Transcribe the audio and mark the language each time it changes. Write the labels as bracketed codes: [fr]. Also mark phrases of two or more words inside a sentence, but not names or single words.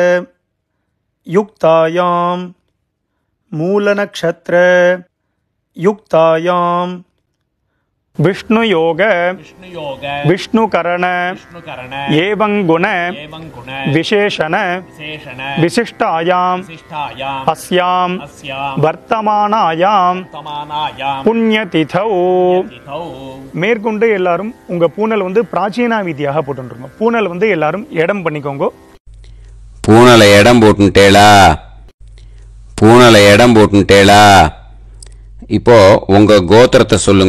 [sa] युक्तायां मूलनक्षत्र युक्तायां विष्णुयोग विष्णुकरण एवं गुण विशेषण विशिष्टायां अस्यां वर्तमानायां पुण्यतिथौ [ta] மேற்கொண்டு எல்லாரும் உங்க பூனல் வந்து பிராச்சீன விதியாக போட்டுருங்க. பூனல் வந்து எல்லாரும் இடம் பண்ணிக்கோங்க. பூனலை இடம் போட்டுட்டேளா இப்போ உங்க கோத்திரத்தை சொல்லுங்க.